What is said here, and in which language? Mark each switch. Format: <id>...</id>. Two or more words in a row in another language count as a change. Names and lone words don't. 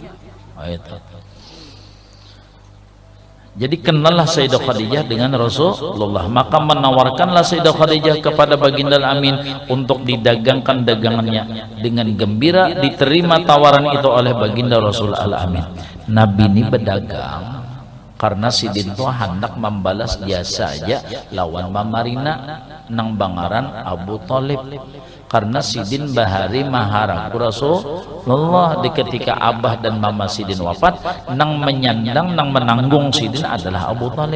<id>Jadi kenallah Sayyidah Khadijah dengan Rasulullah, maka menawarkanlah Sayyidah Khadijah kepada baginda Al-Amin untuk didagangkan dagangannya. Dengan gembira diterima tawaran itu oleh baginda Rasul Al-Amin.</id> <bjn>Nabi ini berdagang karena sidin tuh hendak membalas jasa aja lawan Mamarina nang bangaran Abu Thalib. Karena sidin bahari maharaku Rasulullah di ketika abah dan mama sidin wafat, nang menyandang nang menanggung sidin adalah Abu Thalib.</bjn>